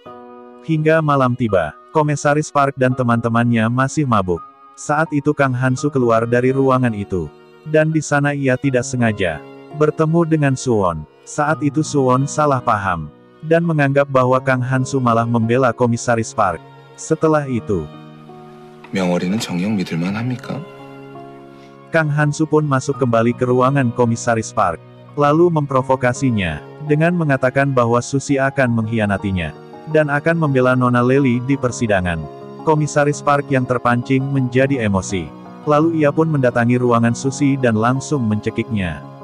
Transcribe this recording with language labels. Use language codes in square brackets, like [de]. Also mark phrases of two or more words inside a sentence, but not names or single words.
[id] Hingga malam tiba, Komisaris Park dan teman-temannya masih mabuk. Saat itu Kang Hansu keluar dari ruangan itu. Dan di sana ia tidak sengaja bertemu dengan Suwon. Saat itu Suwon salah paham. Dan menganggap bahwa Kang Hansu malah membela Komisaris Park. Setelah itu, [ko] 명월이는 정녕 믿을만 합니까? [id] Kang Hansu pun masuk kembali ke ruangan Komisaris Park. Lalu memprovokasinya, dengan mengatakan bahwa Susi akan mengkhianatinya. Dan akan membela Nona Lely di persidangan. Komisaris Park yang terpancing menjadi emosi. Lalu ia pun mendatangi ruangan Susi dan langsung mencekiknya.